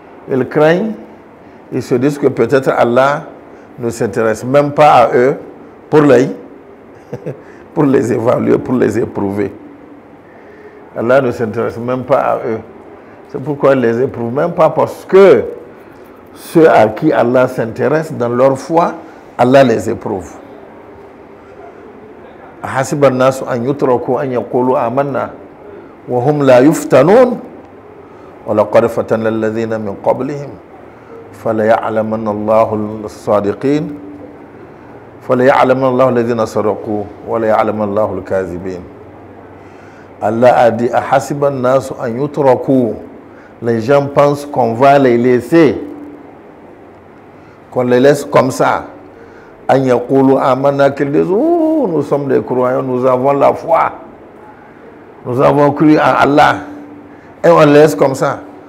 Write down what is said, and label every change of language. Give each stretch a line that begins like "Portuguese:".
French: Ils craignent, ils se disent que peut-être Allah ne s'intéresse même pas à eux pour les évaluer, pour les éprouver. Allah ne s'intéresse même pas à eux. C'est pourquoi il ne les éprouve même pas, parce que ceux à qui Allah s'intéresse dans leur foi, Allah les éprouve.
Arabic: حسب الناس أن يتركوا أن يقولوا آمنا وهم لا يفتنون ولقد فتن الذين من قبلهم فليعلمن الله الصادقين فليعلمن الله الذين صدقوا وليعلمن الله الكاذبين.
French: Allah a dit
Arabic: حسب الناس أن يتركوا.
French: Les gens pensent qu'on va les laisser, qu'on les laisse comme ça.
Arabic: أن يقولوا آمنا,
French: qu'ils disent oh, nous sommes des croyants, nous avons la foi, nous avons cru en Allah, et on les laisse comme ça.